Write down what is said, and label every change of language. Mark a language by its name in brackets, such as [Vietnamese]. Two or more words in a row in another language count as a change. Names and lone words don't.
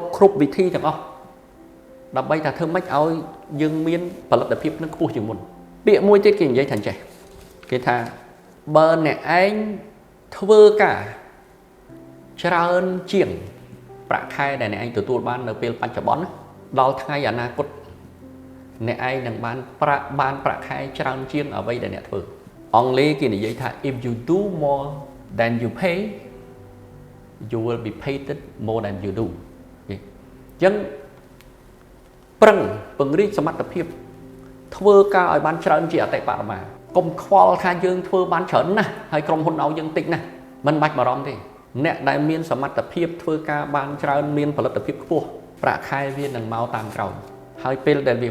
[Khmer] គ្រប់វិធីទាំងអស់ដើម្បីថាធ្វើម៉េចឲ្យយើងមានផលិតភាពនឹងខ្ពស់ជាងមុនពាក្យមួយទៀតគេនិយាយថាអញ្ចេះគេថាបើអ្នកឯងធ្វើការច្រើនជាងប្រាក់ខែដែលអ្នកឯងទទួលបាននៅពេលបច្ចុប្បន្នដល់ថ្ងៃអនាគតអ្នកឯងនឹងបានប្រាក់ខែច្រើនជាងអ្វីដែលអ្នកធ្វើអង់គ្លេសគេនិយាយថា [English] if you do more than you pay you will be paid more than you do [Khmer] អញ្ចឹងប្រឹងពង្រីកសមត្ថភាពធ្វើការឲ្យបានច្រើនជាអតិបរមាកុំខ្វល់ថាយើងធ្វើបានច្រើនណាស់ហើយក្រុមហ៊ុនឲ្យយើងតិចណាស់មិនបាច់បារម្ភទេអ្នកដែលមានសមត្ថភាពធ្វើការបានច្រើនមានផលិតភាពខ្ពស់ប្រាក់ខែវានឹងមកតាមក្រោយហើយពេលដែលវា